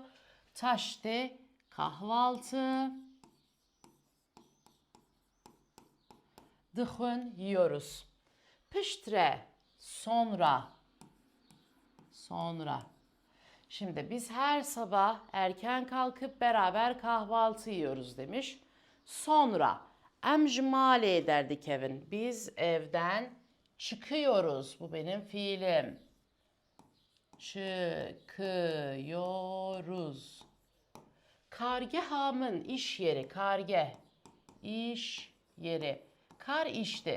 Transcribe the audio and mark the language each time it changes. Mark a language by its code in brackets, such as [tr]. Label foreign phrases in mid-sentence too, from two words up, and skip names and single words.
[tr] Taşte, kahvaltı. Dıhun, yiyoruz. Piştre, sonra. Şimdi biz her sabah erken kalkıp beraber kahvaltı yiyoruz demiş. [ku] Sonra Em ji malê derdikevin. [tr] Biz evden çıkıyoruz. Bu benim fiilim. Çıkıyoruz. Kargehamın iş yeri. Kargeh. İş yeri. Kar işte.